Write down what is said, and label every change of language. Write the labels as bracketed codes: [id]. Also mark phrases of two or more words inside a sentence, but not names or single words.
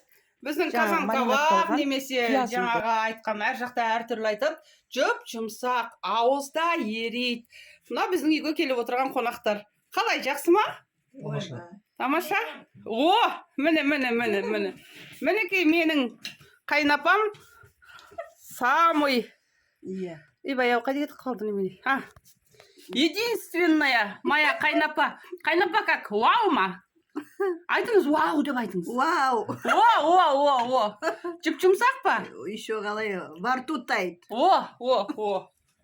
[kk] Біздің казан кебап немесе жаңағы айтқан әр жақта әртүрлі айтып, жұмсақ, ауызда ерейді. Мына біздің үйге келіп отырған қонақтар. Қалай, жақсы ма? Тамаша? О, міне. Мінекей менің қайнапам самый. Ибай, қайда кетіп қалды немене? [ru] Единственная моя қайнапа. [kk] Қайнапа как? Вау ма? Айтыңыз, вау деп айтыңыз. Вау! О. Жұп-жұмсақ па? Еще қалай, бар тұтайды. О.